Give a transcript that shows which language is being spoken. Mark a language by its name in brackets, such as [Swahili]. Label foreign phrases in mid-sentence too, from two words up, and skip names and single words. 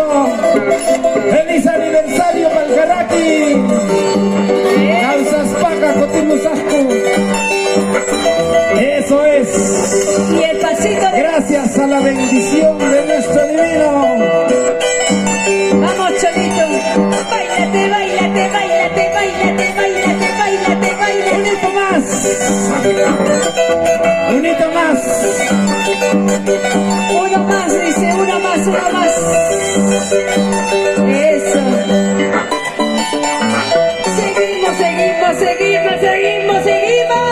[Spanish] ¡Feliz aniversario, Valcaraki! ¡Causas paca, cotimusasco! ¡Eso es! Y el pasito de... Gracias a la bendición de nuestro divino. Vamos, Cholito. Báilate, báilate, báilate, báilate, báilate, báilate, báilate. Unito más. Unito más. Uno más, dice, uno más, uno más. Eso. Seguimos, seguimos, seguimos, seguimos, seguimos.